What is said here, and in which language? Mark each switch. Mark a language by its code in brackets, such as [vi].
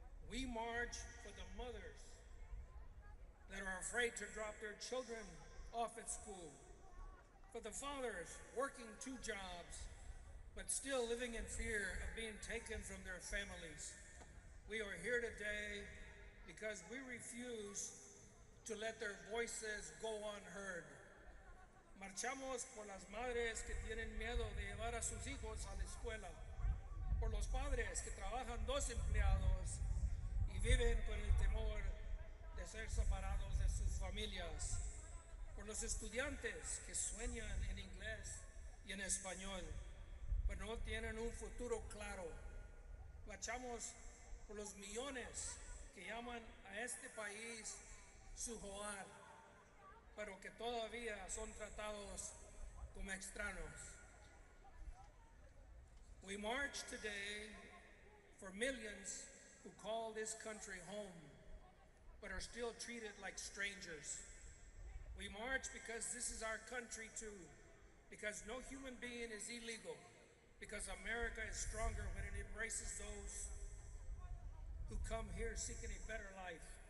[en] We march for the mothers that are afraid to drop their children off at school. For the fathers working 2 jobs, but still living in fear of being taken from their families. We are here today because we refuse to let their voices go unheard. [es] Marchamos por las madres que tienen miedo de llevar a sus hijos a la escuela, por los padres que trabajan 2 empleados y viven con el temor de ser separados de sus familias, por los estudiantes que sueñan en inglés y en español, pero no tienen un futuro claro. Marchamos por los millones que llaman a este país su hogar, pero que todavía son tratados como extraños. [en] We march today for millions who call this country home, but are still treated like strangers. We march because this is our country too, because no human being is illegal, because America is stronger when it embraces those who come here seeking a better life.